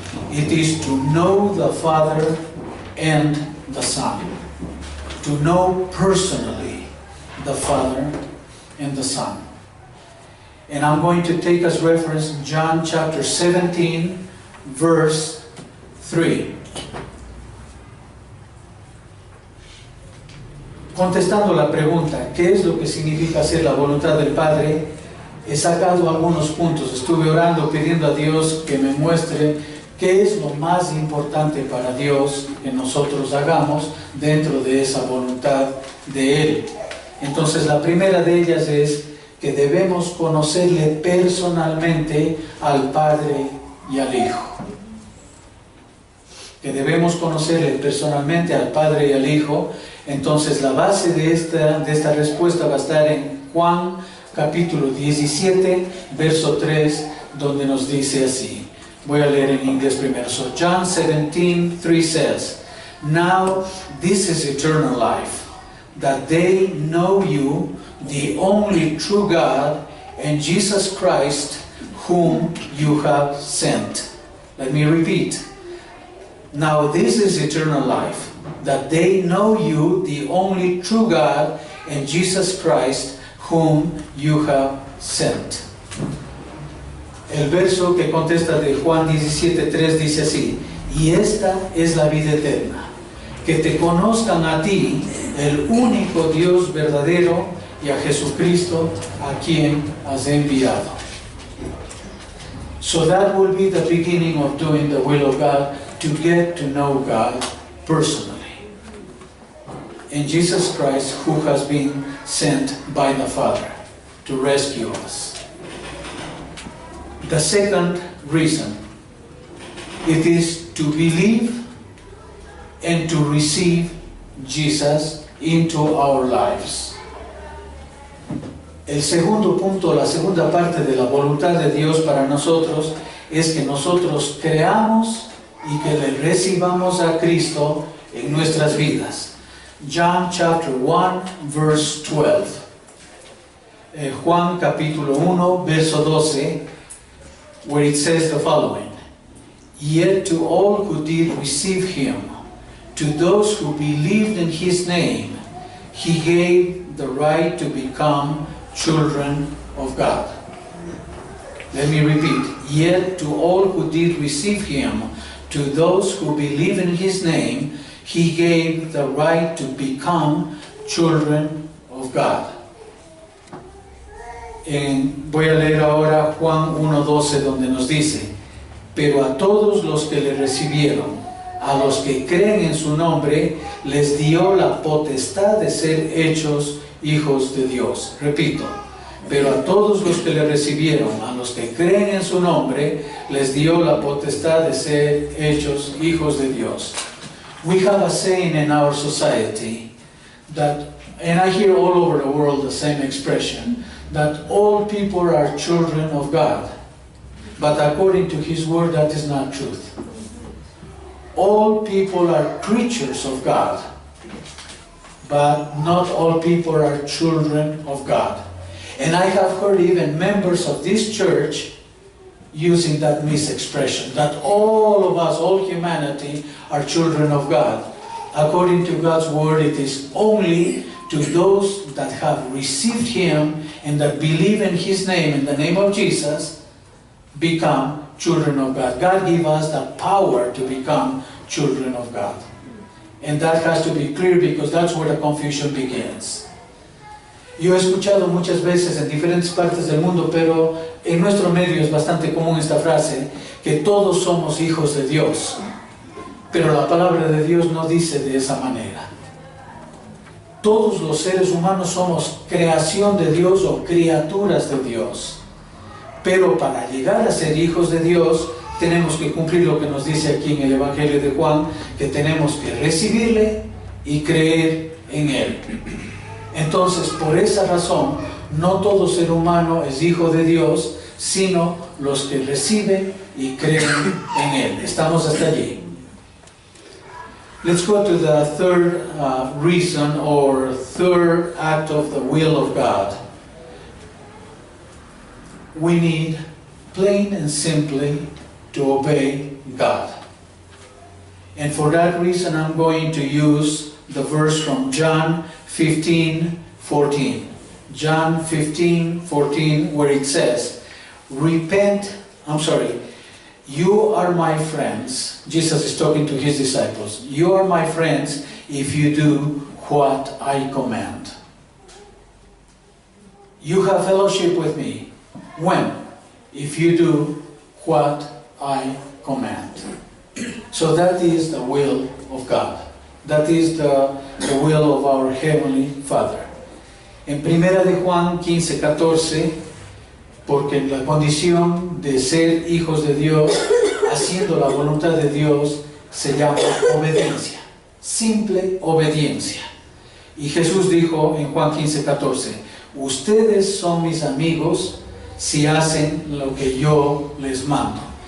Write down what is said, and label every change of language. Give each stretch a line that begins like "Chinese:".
English: It is to know the Father and the Son. To know personally the Father and the Son. And I'm going to take as reference John chapter 17, verse 3.
Spanish: Contestando la pregunta, ¿qué es lo que significa hacer la voluntad del Padre? He sacado algunos puntos. Estuve orando pidiendo a Dios que me muestre qué es lo más importante para Dios que nosotros hagamos dentro de esa voluntad de Él. Entonces la primera de ellas es que debemos conocerle personalmente al Padre y al Hijo. Que debemos conocerle personalmente al Padre y al Hijo. Entonces la base de esta respuesta va a estar en Juan capítulo 17, verso 3, donde nos dice así. Voy a leer en inglés primero.
English: So John 17:3 says, "Now this is eternal life, that they know you, the only true God, and Jesus Christ, whom you have sent." Let me repeat. Now this is eternal life, that they know you, the only true God, and Jesus Christ, whom you have sent.
Spanish: El verso que contesta de Juan 17:3 dice así: "Y esta es la vida eterna, que te conozcan a ti, el único Dios verdadero, y a Jesucristo, a quien has enviado."
English: So that will be the beginning of doing the will of God, to get to know God personally. In Jesus Christ, who has been sent by the Father to rescue us. The second reason, it is to believe and to receive Jesus into our lives.
Spanish: El segundo punto, la segunda parte de la voluntad de Dios para nosotros es que nosotros creamos y que le recibamos a Cristo en nuestras vidas.
English: John chapter 1, verse 12.
Spanish: Juan capítulo 1, verso 12,
English: where it says the following: "Yet to all who did receive him, to those who believed in his name, he gave the right to become children of God." Let me repeat. Yet to all who did receive him, to those who believe in his name, he gave the right to become children of God.
Spanish: Voy a leer ahora Juan 1:12, donde nos dice: "Pero a todos los que le recibieron, a los que creen en su nombre, les dio la potestad de ser hechos hijos de Dios." Repito, pero a todos los que le recibieron, a los que creen en su nombre, les dio la potestad de ser hechos hijos de Dios.
English: We have a saying in our society that, and I hear all over the world the same expression, that all people are children of God. But according to his word, that is not truth. All people are creatures of God, but not all people are children of God. And I have heard even members of this church using that misexpression, that all of us, all humanity, are children of God. According to God's word, it is only to those that have received him and that believe in his name, in the name of Jesus, become children of God. God gave us the power to become children of God. And that has to be clear, because that's where the confusion begins.
Spanish: Yo he escuchado muchas veces en diferentes partes del mundo, pero en nuestro medio es bastante común esta frase, que todos somos hijos de Dios. Pero la palabra de Dios no dice de esa manera. Todos los seres humanos somos creación de Dios o criaturas de Dios. Pero para llegar a ser hijos de Dios, tenemos que cumplir lo que nos dice aquí en el Evangelio de Juan, que tenemos que recibirle y creer en Él. Entonces, por esa razón, no todo ser humano es hijo de Dios, sino los que reciben y creen en Él. Estamos hasta allí.
English: Let's go to the third reason, or third act of the will of God. We need, plain and simply, to obey God. And for that reason, I'm going to use the verse from John 15:14. John 15:14, where it says, you are my friends. Jesus is talking to his disciples. You are my friends if you do what I command. You have fellowship with me. When? If you do what I command. So that is the will of God. That is the will of our Heavenly Father.
Spanish: En primera de Juan 15:14, porque la condición de ser hijos de Dios, haciendo la voluntad de Dios, se llama obediencia. Simple obediencia. Y Jesús dijo en Juan 15:14, ustedes son mis amigos si hacen lo que yo les mando.